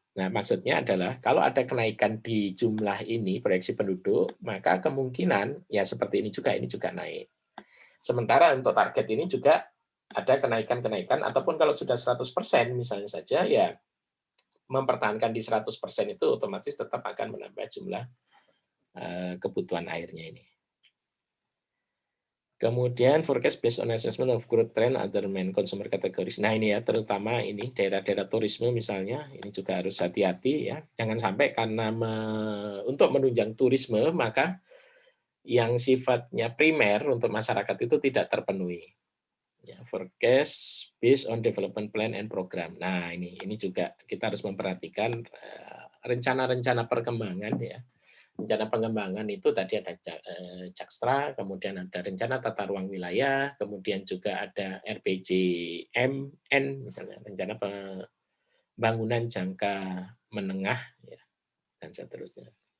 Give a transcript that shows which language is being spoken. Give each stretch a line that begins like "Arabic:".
Indonesian: Nah, maksudnya adalah kalau ada kenaikan di jumlah ini proyeksi penduduk, maka kemungkinan ya seperti ini juga naik. Sementara untuk target ini juga ada kenaikan-kenaikan ataupun kalau sudah 100% misalnya saja ya mempertahankan di 100% itu otomatis tetap akan menambah jumlah kebutuhan airnya ini. Kemudian
English: forecast based on assessment of growth trend other main consumer categories.
Indonesian: Nah ini ya, terutama ini daerah-daerah turisme misalnya, ini juga harus hati-hati ya. Jangan sampai karena untuk menunjang turisme, maka yang sifatnya primer untuk masyarakat itu tidak terpenuhi.
English: Ya, forecast based on development plan and program.
Indonesian: Nah ini juga kita harus memperhatikan rencana-rencana perkembangan ya. Rencana pengembangan itu tadi ada Jakstra, kemudian ada rencana tata ruang wilayah, kemudian juga ada RPJMN, misalnya rencana pembangunan jangka menengah, ya, dan seterusnya.